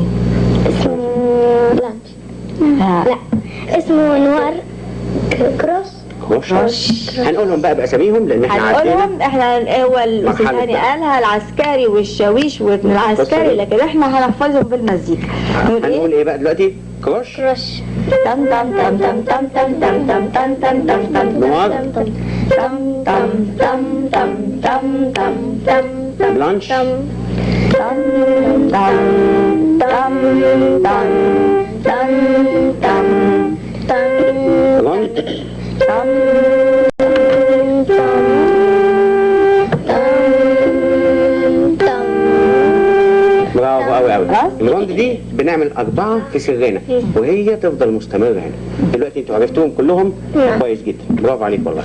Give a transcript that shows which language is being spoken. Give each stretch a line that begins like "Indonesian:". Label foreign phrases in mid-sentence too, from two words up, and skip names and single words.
Arabic: اسمه لا اسمه نوار كروش. هنقولهم بقى باساميهم لان احنا عارفين. هنقولهم احنا. هو الاستاذ هاني قالها العسكري والشاويش وابن العسكري، لكن احنا هنحفظهم بالمزيكا. هنقول ايه بقى دلوقتي؟ كروش. تم تم تم تم تم تم تم تم تم تم تم تم. نوار. تم تم تم تم تم تم تم. بلانش. تم تم تم تم تم تم تم. روند. برافو قوي قوي. الروند دي بنعمل 4 في سرنا وهي تفضل مستمرة هنا. دلوقتي انتوا عرفتوهم كلهم كويس جدا، برافو عليك والله.